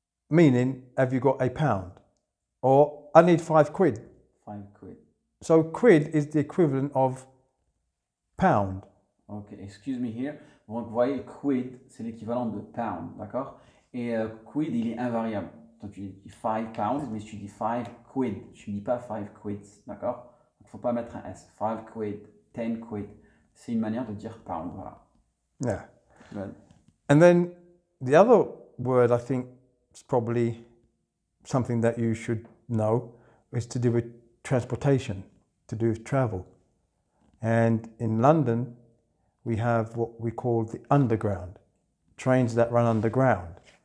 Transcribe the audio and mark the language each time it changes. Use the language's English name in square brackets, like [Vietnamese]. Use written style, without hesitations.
[English] Meaning, have you got a pound? Or, I need 5 quid. 5 quid. So quid is the equivalent of pound. Ok, excuse me here. [French] Donc, vous voyez, quid, c'est l'équivalent de pound, d'accord? Et quid, il est invariable. Donc, tu dis 5 pounds, mais tu dis 5 quid. Tu ne dis pas 5 quids, d'accord? Il ne faut pas mettre un S. 5 quid, 10 quid. C'est une manière de dire pound, voilà. [English] Yeah. Good. And then the other word I think is probably something that you should know is to do with transportation, to do with travel. And in London, we have what we call the underground, trains that run underground.